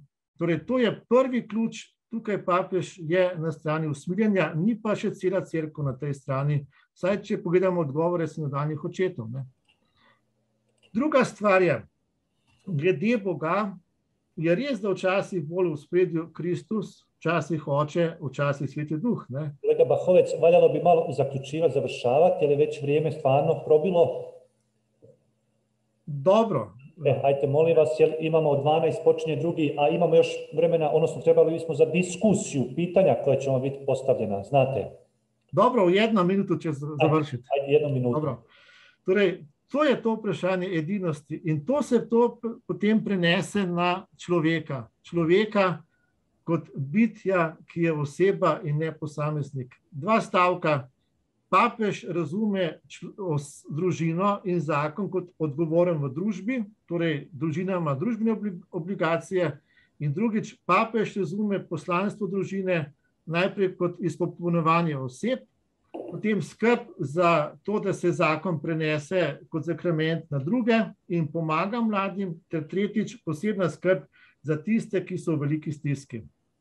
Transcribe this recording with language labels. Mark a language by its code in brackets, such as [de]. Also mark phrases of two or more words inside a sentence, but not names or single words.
[sl] Torej, to je prvi ključ, tukaj papež je na strani usmiljenja, ni pa še cela cerkev na tej strani, vsaj če pogledamo odgovore sinodalnih očetov. Ne? Druga stvar je, glede Boga, je res, da včasih bolj v ospredju Kristus, včasih Oče, včasih Sveti Duh. Ne? [hr] Kolega Bahovec, valjalo bi malo zaključivati, završavati, jer je već vrijeme stvarno probilo. Dobro. Ajte, molim vas, jer imamo 12, počinje drugi, a imamo još vremena, odnosno trebali bismo za diskusiju, pitanja koja će vam biti postavljena, znate. Dobro, v 1 minuto će završiti. Ajde, 1 minuto. [sl] Dobro. Torej, to je to vprašanje edinosti in to se to potem prenese na človeka. Človeka kot bitja, ki je oseba in ne posameznik. 2 stavka. papež razume družino in zakon kot odgovoren v družbi, torej družina ima družbene obligacije, in drugič, papež razume poslanstvo družine najprej kot izpopolnjevanje oseb, potem skrb za to, da se zakon prenese kot sakrament na druge in pomaga mladim, ter tretjič, posebna skrb za tiste, ki so v veliki stiski.